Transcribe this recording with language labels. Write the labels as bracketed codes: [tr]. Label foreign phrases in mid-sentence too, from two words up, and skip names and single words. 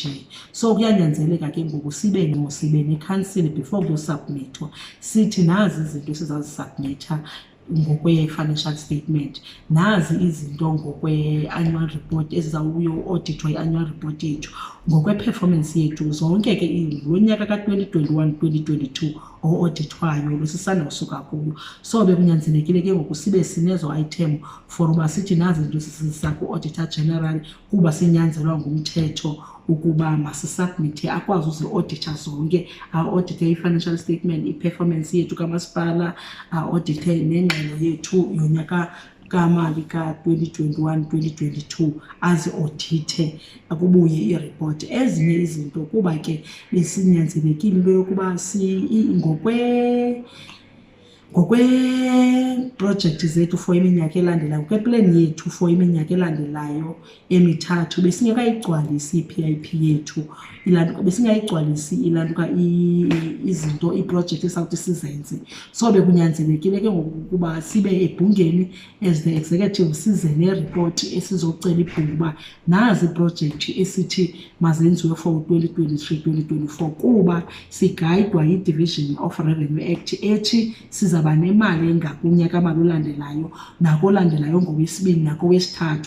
[xh] So kuyanyanzeleka ke ngoku sibe nekhansile before kuyosubmithwa, sithi nazi izinto sizazisubmitha ngokwe- [en] financial statement, [xh] nazi izinto ngokwe- [en] annual report [xh] ezizawuyo-audithwa i- [en] annual report [xh] yethu, ngokwe-performance yethu zonke ke lo nyaka ka-2021-2022 o-audithwayo lusisanda kusuka kuyo. So bekunyanzelekile ke ngoku sibe sinezo item for uba sithi nazi izinto sisisa ku- [en] auditor general [xh] kuba sinyanzelwa ngumthetho ukuba masisubmithe, akwazi uzi-auditha zonke, audithe i- [en] financial statement, [xh] i-performance yethu kamasipala, audithe nengxelo yethu yonyaka kamali ka-2021-2022, azi-audithe kubuye iripoti. Ezinye izinto kuba ke besinyanzelekile into yokuba ngokweeprojekthi zethu for iminyaka elandelayo, ngokwe-plan yethu for iminyaka elandelayo emithathu besingekayigcwalisi i-PIP yethu, besingayigcwalisi ilantuka izinto iiprojekthi esawuthi sizenze. So bekunyanzelekile ke ngoku ukuba sibe ebhungeni [en] as the executive [xh] size neripoti esizocela ibhunga uba nazi iiprojekthi esithi mazenziwe for 2023-2024 kuba sigayidwa yi- [en] Division of Revenue Act [xh] ethi sizaba nemali engakunyaka mali olandelayo nakolandelayo ngowesibini nakowesithathu.